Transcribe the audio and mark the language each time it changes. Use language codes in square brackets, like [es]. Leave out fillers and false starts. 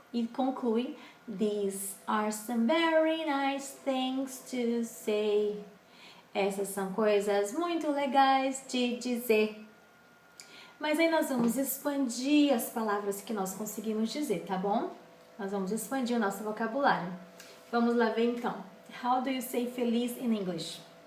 [pt] E conclui, [en] these are some very nice things to say. [pt] Essas são coisas muito legais de dizer. Mas aí nós vamos expandir as palavras que nós conseguimos dizer, tá bom? Nós vamos expandir o nosso vocabulário. Vamos lá ver então. [en] How do you say feliz in English?